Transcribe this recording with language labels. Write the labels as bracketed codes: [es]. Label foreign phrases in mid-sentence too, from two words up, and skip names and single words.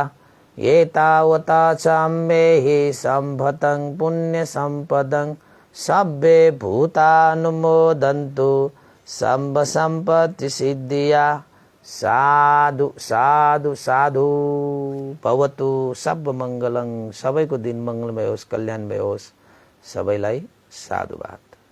[pi] एतावता साम्बेहि सम्पतं पुण्य सम्पदं, सब्बे भूतानुमोदन्तु सम्ब सम्पत्ति सिद्धिया। साधु साधु साधु। भवतु सब मङ्गलं। [ne] सबैको दिन मङ्गलमय होस्, कल्याणमय होस्। सबैलाई साधुवाद।